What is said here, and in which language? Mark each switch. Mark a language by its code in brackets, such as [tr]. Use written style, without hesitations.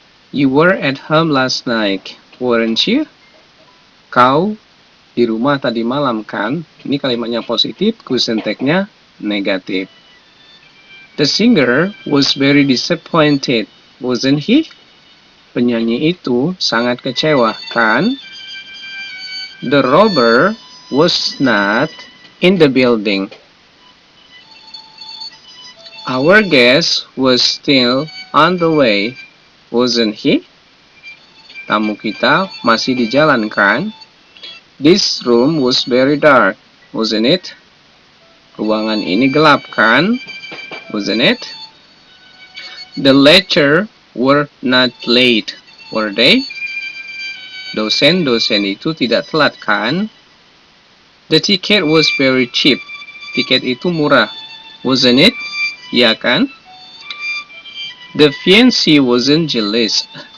[en] You were at home last night, weren't you? [id] Kau di rumah tadi malam, kan? Ini kalimatnya positif, question tag-nya negatif. [en] The singer was very disappointed, wasn't he? [id] Penyanyi itu sangat kecewa, kan? [en] The robber was not in the building. Our guest was still on the way, wasn't he? [id] Tamu kita masih di jalan, kan? [en] This room was very dark, wasn't it? [id] Ruangan ini gelap, kan? [en] Wasn't it? The lecturer were not late, were they? [id] Dosen-dosen itu tidak telat, kan? [en] The ticket was very cheap. [id] Tiket itu murah, [en] wasn't it? [id] Ya, kan? [en] The fiancé wasn't jealous.